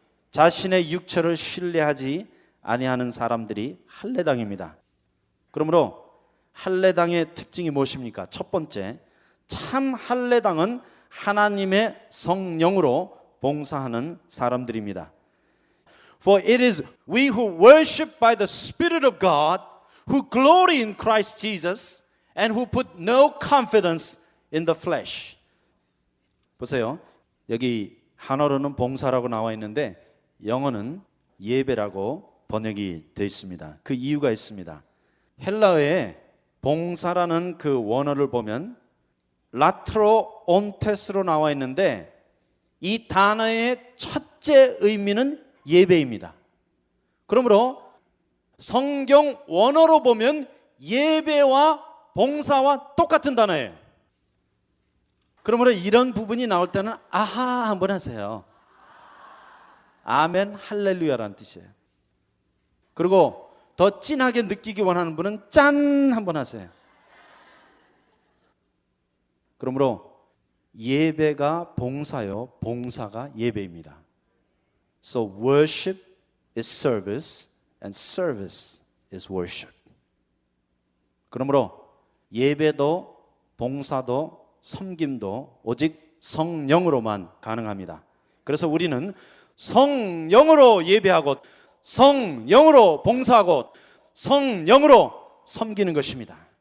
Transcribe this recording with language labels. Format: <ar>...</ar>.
<ko>자신의 육체를 신뢰하지 아니하는 사람들이 할례당입니다. 그러므로 할례당의 특징이 무엇입니까? 첫 번째, 참 할례당은 하나님의 성령으로 봉사하는 사람들입니다.</ko> <en>For it is we who worship by the Spirit of God, who glory in Christ Jesus, and who put no confidence in the flesh.</en> <ko>보세요. 여기 한어로는 봉사라고 나와 있는데 영어는 예배라고 번역이 되어 있습니다. 그 이유가 있습니다. 헬라어에 봉사라는 그 원어를 보면 라트로 온테스로 나와 있는데 이 단어의 첫째 의미는 예배입니다. 그러므로 성경 원어로 보면 예배와 봉사와 똑같은 단어예요. 그러므로 이런 부분이 나올 때는 아하 한번 하세요. 아멘 할렐루야라는 뜻이에요. 그리고 더 진하게 느끼기 원하는 분은 짠 한번 하세요. 그러므로 예배가 봉사요, 봉사가 예배입니다.</ko> <en>So worship is service and service is worship.</en> <ko>그러므로 예배도 봉사도 섬김도 오직 성령으로만 가능합니다. 그래서 우리는 성령으로 예배하고 성령으로 봉사하고 성령으로 섬기는 것입니다.</ko>